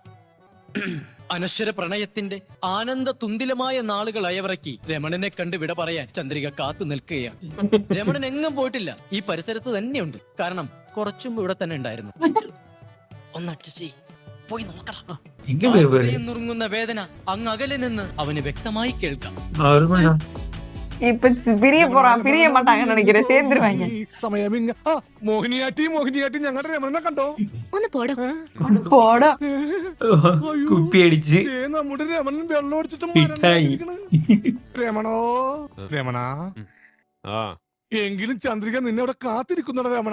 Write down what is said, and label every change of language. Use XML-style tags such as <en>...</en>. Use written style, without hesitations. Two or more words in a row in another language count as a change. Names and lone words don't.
<ml>അനശ്വര പ്രണയത്തിന്റെ ആനന്ദ തുന്തിലമായ നാളുകൾ അയവിറക്കി രമണനെ കണ്ട് വിട പറയാൻ ചന്ദ്രിക കാത്തു നിൽക്കുകയാണ്. രമണൻ എങ്ങും പോയിട്ടില്ല. ഈ പരിസരത്ത് തന്നെയുണ്ട്. കാരണം കുറച്ചും ഇവിടെ തന്നെ ഉണ്ടായിരുന്നു. ഒന്ന് അഡ്ജസ്റ്റ് ചെയ്യ്. പോയി നോക്കണം. നുറുങ്ങുന്ന വേദന അങ്ങ് അകലെ നിന്ന് അവന് വ്യക്തമായി കേൾക്കാം.</ml> <ta>இப்ப பிரிய போறான். பிரிய மாட்டாங்கன்னு நினைக்கிறேன். சேர்ந்துருவாங்க.</ta> <ml>മോഹിനിയാട്ടി ഞങ്ങളുടെ രമണനെ കണ്ടോ? ഒന്ന് പോടോ. പോടോ. കുപ്പി അടിച്ച് നമ്മുടെ രമണൻ വെള്ളം അടിച്ചിട്ട് രമണോ? രമണ, എങ്കിലും ചന്ദ്രിക നിന്നെ അവിടെ കാത്തിരിക്കുന്നുണ്ടോ രമണ?</ml>